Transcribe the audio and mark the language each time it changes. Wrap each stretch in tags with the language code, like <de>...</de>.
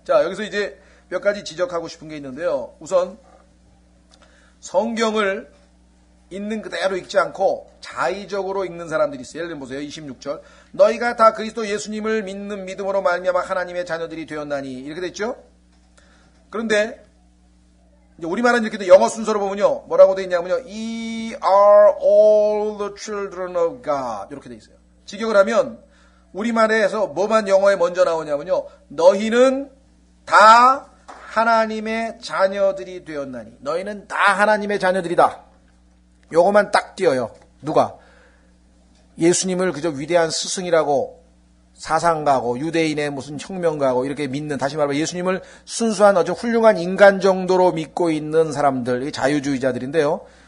<ko>자, 여기서 이제 몇 가지 지적하고 싶은 게 있는데요. 우선 성경을 있는 그대로 읽지 않고 자의적으로 읽는 사람들이 있어요. 예를 들면 보세요. 26절 너희가 다 그리스도 예수님을 믿는 믿음으로 말미암아 하나님의 자녀들이 되었나니 이렇게 됐죠. 그런데 이제 우리말은 이렇게 돼. 영어 순서로 보면요. 뭐라고 돼 있냐면요.</ko> <en>Ye are all the children of God.</en> <ko>이렇게 돼 있어요. 직역을 하면 우리말에서 뭐만 영어에 먼저 나오냐면요. 너희는 다 하나님의 자녀들이 되었나니. 너희는 다 하나님의 자녀들이다. 요거만 딱 띄어요. 누가? 예수님을 그저 위대한 스승이라고 사상가고 유대인의 무슨 혁명가고 이렇게 믿는, 다시 말하면 예수님을 순수한 아주 훌륭한 인간 정도로 믿고 있는 사람들, 자유주의자들인데요.</ko>